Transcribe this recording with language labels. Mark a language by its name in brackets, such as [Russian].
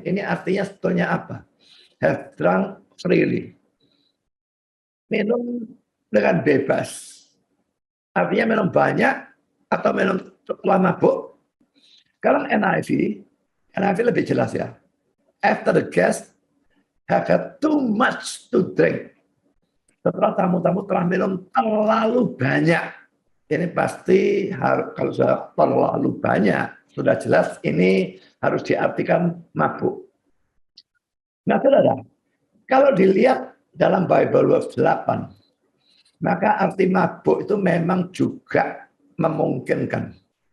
[Indonesian] Ini artinya sebetulnya apa? [English] Have drunk freely. [Indonesian] Minum dengan bebas. Artinya minum banyak atau minum setelah mabuk. Sekarang NIV lebih jelas ya. [English] After the guest have had too much to drink. [Indonesian] Setelah tamu-tamu telah minum terlalu banyak. Ini pasti kalau sudah terlalu banyak, sudah jelas ini harus diartikan mabuk. Nah, saudara, kalau dilihat dalam Bible Words 8, maka arti mabuk itu memang juga memungkinkan.